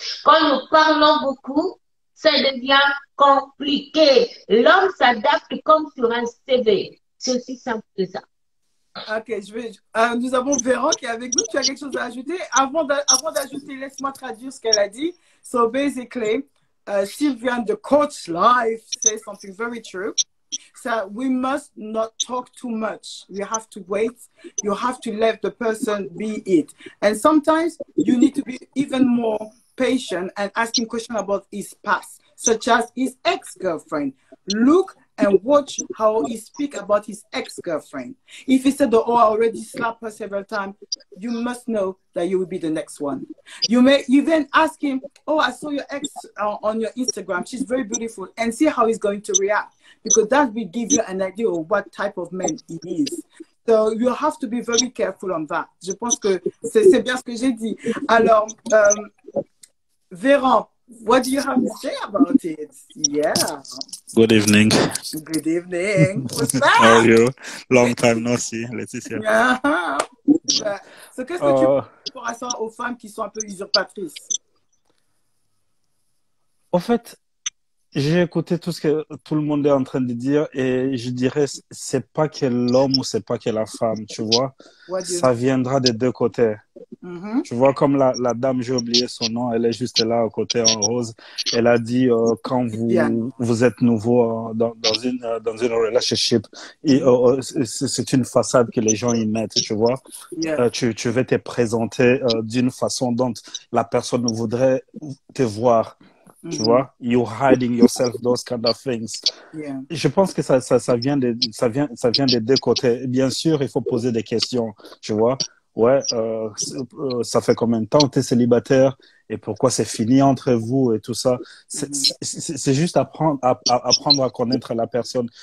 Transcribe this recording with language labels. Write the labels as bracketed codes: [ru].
[fr] Quand nous parlons beaucoup, ça devient compliqué. L'homme s'adapte comme sur un CV. C'est aussi simple que ça. Ok, nous avons Véran qui est avec nous. Tu as quelque chose à ajouter? Avant d'ajouter, laisse-moi traduire ce qu'elle a dit. [en] So basically, Sylviane, the coach live, says something very true. So we must not talk too much. We have to wait. You have to let the person be it. And sometimes you need to be even more patient and asking questions about his past, such as his ex-girlfriend. Look and watch how he speak about his ex-girlfriend. If he said, oh, I already slapped her several times, you must know that you will be the next one. You then ask him, oh, I saw your ex on your Instagram. She's very beautiful. And see how he's going to react. Because that will give you an idea of what type of man he is. So you have to be very careful on that. [fr] Je pense que c'est bien ce que j'ai dit. [en] Alors, Véran, what do you have to say about it? Yeah. Good evening. Good evening. What's that? How are you? Long time no see, Laetitia. Yeah. [fr] So, qu'est-ce que tu penses par rapport aux femmes qui sont un peu usurpatrices? En fait, j'ai écouté tout ce que tout le monde est en train de dire et je dirais c'est pas que l'homme ou c'est pas que la femme, tu vois. Ça viendra des deux côtés. Tu vois, comme la dame, j'ai oublié son nom, elle est juste là à côté en rose. Elle a dit quand vous êtes nouveau dans une relationship, c'est une façade que les gens y mettent, tu vois. Tu veux te présenter d'une façon dont la personne voudrait te voir. [en] Tu vois, you're hiding yourself, those kind of things. [fr] Je pense que ça vient des deux côtés. Bien sûr, il faut poser des questions, tu vois. Ouais, ça fait combien de temps que tu es célibataire et pourquoi c'est fini entre vous et tout ça. C'est juste apprendre à connaître la personne.